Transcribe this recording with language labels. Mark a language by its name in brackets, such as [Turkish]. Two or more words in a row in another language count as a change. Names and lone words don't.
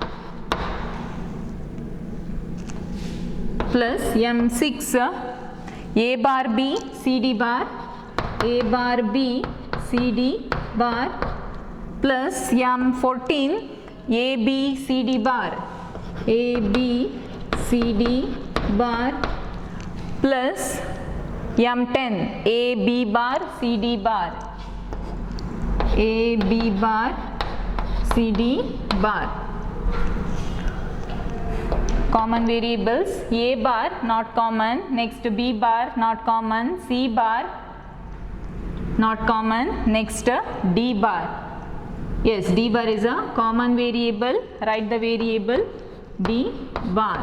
[English] plus M6, A bar, B, C, D bar, A bar, B, C, D bar plus M14, A, B, C, D bar, A, B, C, D bar plus M10, A, B bar, C, D bar, A, B bar, C, D bar. Common variables, A bar not common, next B bar not common, C bar not common, next D bar. Yes, D bar is a common variable, write the variable D bar.